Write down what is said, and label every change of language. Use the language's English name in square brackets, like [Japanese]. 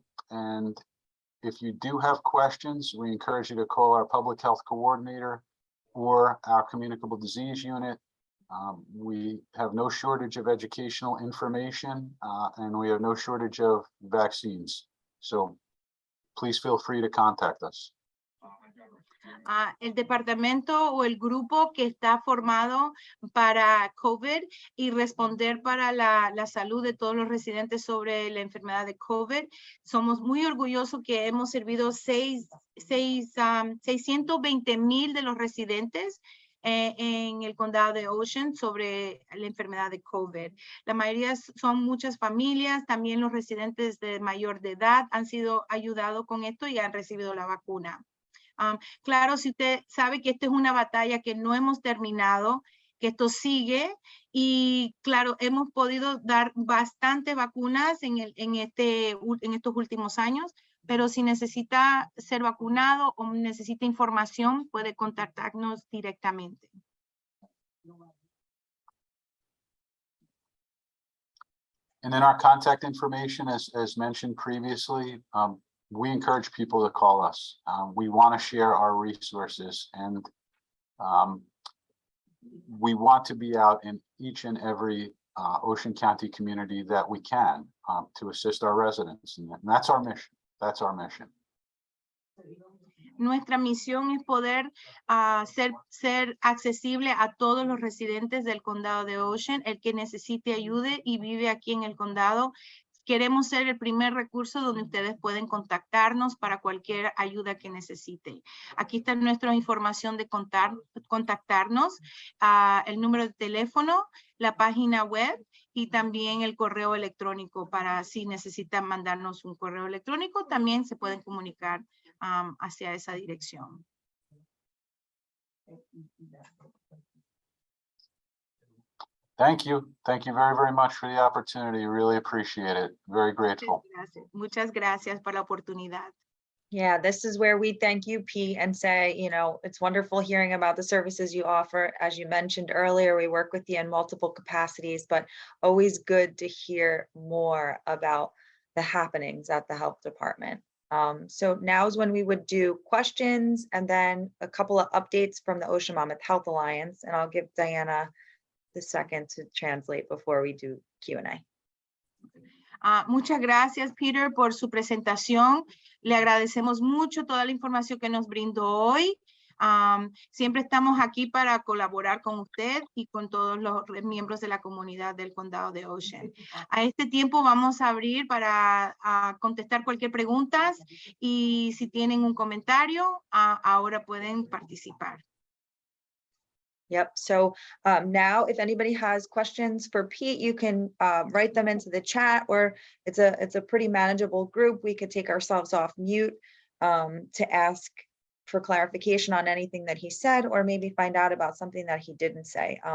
[English] And if you do have questions, we encourage you to call our public health coordinator or our communicable disease unit. We have no shortage of educational information, and we have no shortage of vaccines. So please feel free to contact us. [Spanish] El departamento o el grupo que está formado para COVID y responder para la salud de todos los residentes sobre la enfermedad de COVID. Somos muy orgullosos que hemos servido 620,000 de los residentes en el condado de Ocean sobre la enfermedad de COVID. La mayoría son muchas familias, también los residentes de mayor de edad han sido ayudados con esto y han recibido la vacuna. Claro, si usted sabe que esta es una batalla que no hemos terminado, que esto sigue, y claro, hemos podido dar bastante vacunas en estos últimos años, pero si necesita ser vacunado o necesita información, puede contactarnos directamente. [English] And then our contact information, as mentioned previously, we encourage people to call us. We want to share our resources, and we want to be out in each and every Ocean County community that we can to assist our residents. And that's our mission. That's our mission. [Spanish] Nuestra misión es poder ser accesible a todos los residentes del condado de Ocean, el que necesite ayuda y vive aquí en el condado. Queremos ser el primer recurso donde ustedes pueden contactarnos para cualquier ayuda que necesiten. Aquí está nuestra información de contactarnos, el número de teléfono, la página web y también el correo electrónico para si necesitan mandarnos un correo electrónico, también se pueden comunicar hacia esa dirección. [English] Thank you. Thank you very, very much for the opportunity. Really appreciate it. Very grateful. [Spanish] Muchas gracias por la oportunidad. [English] Yeah, this is where we thank you, Pete, and say, you know, it's wonderful hearing about the services you offer. As you mentioned earlier, we work with you in multiple capacities, but always good to hear more about the happenings at the health department. So now is when we would do questions and then a couple of updates from the Ocean Monmouth Health Alliance, and I'll give Diana the second to translate before we do Q&A. [Spanish] Muchas gracias, Peter, por su presentación. Le agradecemos mucho toda la información que nos brindó hoy. Siempre estamos aquí para colaborar con usted y con todos los miembros de la comunidad del condado de Ocean. A este tiempo vamos a abrir para contestar cualquier pregunta y si tienen un comentario, ahora pueden participar. [English] Yep. So now if anybody has questions for Pete, you can write them into the chat, or it's a pretty manageable group. We could take ourselves off mute to ask for clarification on anything that he said, or maybe find out about something that he didn't say.